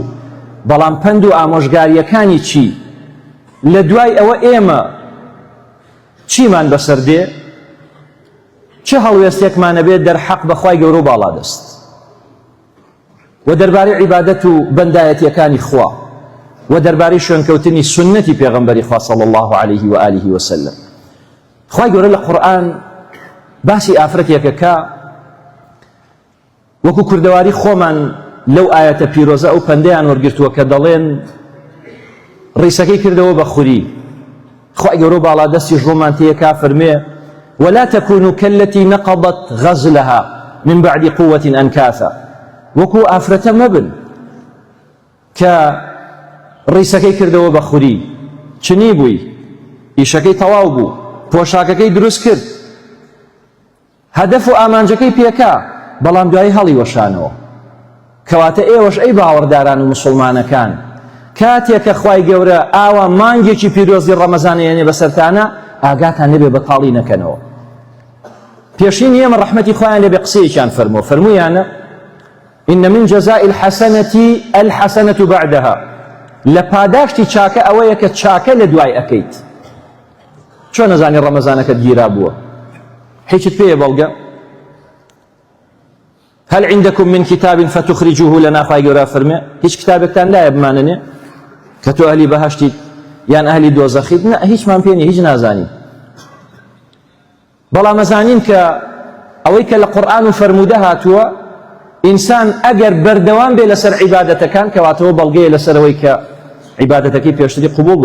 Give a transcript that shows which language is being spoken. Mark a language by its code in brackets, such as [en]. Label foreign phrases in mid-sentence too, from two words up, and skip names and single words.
[ckb] بەڵام پند و ئامۆژگاریەکانی چی؟ لە دوای ئەوە ئێمە چیمان بەسەر دێ؟ چه هەڵوێستێکمانە بێت دەرحەق بە خوای گەورە و باڵادەست و دەربارەی عیبادەت و بەندایەتیەکانی خوا و دەربارەی شوێنکەوتنی سنەتی پێغەمبەری خوا [ar] صلی الله عليه وآله وسلم. [ckb] خوای گەورە لە قورئان باسی ئافرەتێکەکە وەکو کوردەواری خۆمان لەو ئایەتە پیرۆزە ئەو پەندەیان وەرگرتووە کە دەڵێن ڕیسەکەی کردەوە بە خوری. خوای گەورە و باڵادەستی ژۆمان تێیەکا فەرمێ: [ar] ولا تكونوا كالتي نقضت غزلها من بعد قوة أنكاثا. [ckb] وەکو ئافرەتە مەبن کە ڕیسەکەی کردەوە بە خوری، چنی بووی، ئیشەکەی تەواو بوو، پۆشاکەکەی دروست کرد، هەدەف و ئامانجەکەی پێکا، بەڵام دوای هەڵی وەشانەوە. کەواتە ئێوەش ئەی باوەڕداران و مسلمانەکان، کاتێک کە خوای گەورە ئاوا مانگێکی پیرۆزی ڕەمەزان یێنێ بەسەرتانە، ئاگاتان نەبێ بەتاڵی نەکەنەوە. پێشین ئێمە ڕەحمەتی خۆیان لێبێ قسەیەکیان فەرموویانە: [ar] إن من جزاء الحسنة الحسنة بعدها. [ckb] لە پاداشتی چاکە ئەوەیە کە چاکە لە دوای ئەکەیت. چۆن نەزانی ڕەمەزانەکەت گیرا بووە؟ هیچت پێیە بەڵگە؟ [ar] هل عندكم من كتاب فتخرجوه لنا؟ [ckb] خوای گەورە فەرمێ هیچ کتابێکتان لایە بمانەنێ کە تۆ ئەهلی بەهەشتیت یان ئەهلی دۆزەخیت؟ نە، هیچمان پێ نییە، هیچ نازانی. بەڵام ئەزانین کە ئەوەی کە لە قورئان و فەرموودە هاتووە، ئینسان ئەگەر بەردەوام بێ لەسەر عیبادەتەکان، کەواتەوە بەڵگەیە لەسەرەوەی کە عیبادەتەکەی پێشتری قبوڵ بۆ.